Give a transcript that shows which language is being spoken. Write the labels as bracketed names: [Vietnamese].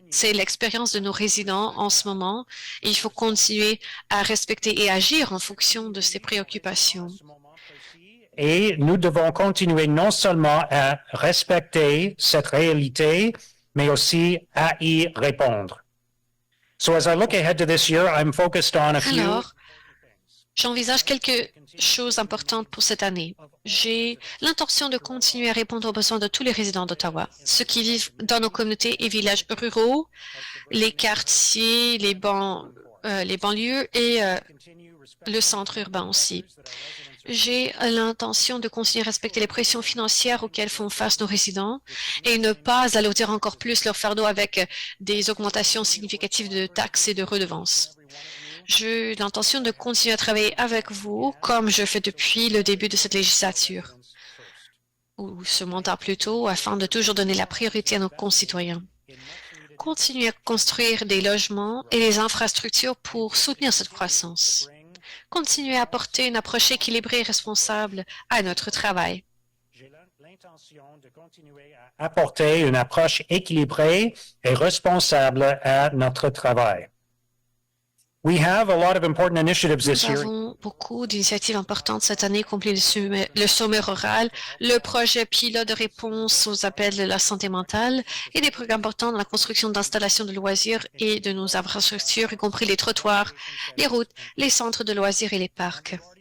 [French] C'est l'expérience de nos résidents en ce moment et il faut continuer à respecter et agir en fonction de ces préoccupations. Et nous devons continuer non seulement à respecter cette réalité, mais aussi à y répondre. [English] So as I look ahead to this year, I'm focused on a few. [French] Alors, j'envisage quelque chose d'important pour cette année. J'ai l'intention de continuer à répondre aux besoins de tous les résidents d'Ottawa, ceux qui vivent dans nos communautés et villages ruraux, les quartiers, les banlieues et le centre urbain aussi. J'ai l'intention de continuer à respecter les pressions financières auxquelles font face nos résidents et ne pas alourdir encore plus leur fardeau avec des augmentations significatives de taxes et de redevances. J'ai l'intention de continuer à travailler avec vous comme je fais depuis le début de cette législature, ou ce mandat plutôt, afin de toujours donner la priorité à nos concitoyens. Continuer à construire des logements et des infrastructures pour soutenir cette croissance. Continuer à apporter une approche équilibrée et responsable à notre travail. l'intention de continuer à apporter une approche équilibrée et responsable à notre travail. [English] We have a lot of important initiatives this [French] Nous [English] year. [French] avons beaucoup d'initiatives importantes cette année, compris le sommet rural, le projet pilote de réponse aux appels de la santé mentale et des programmes importants dans la construction d'installations de loisirs et de nos infrastructures, y compris les trottoirs, les routes, les centres de loisirs et les parcs.